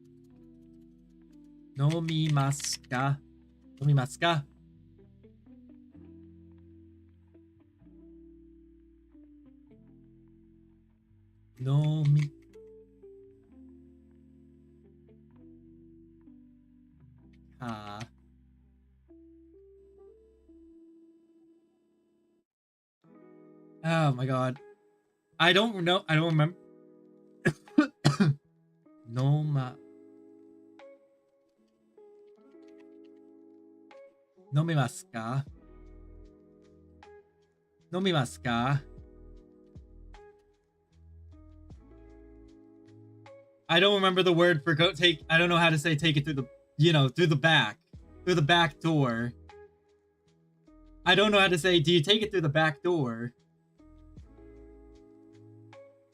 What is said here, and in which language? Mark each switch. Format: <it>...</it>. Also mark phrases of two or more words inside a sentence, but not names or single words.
<ja>飲みますか？飲みますか? 飲み. か.</ja> <en>Oh my god. I don't know. I don't remember. Noma.</en> <ja>飲みますか? 飲みますか?</ja> <en>I don't remember the word for go take. I don't know how to say take it through the, through the back door. I don't know how to say, do you take it through the back door?</en>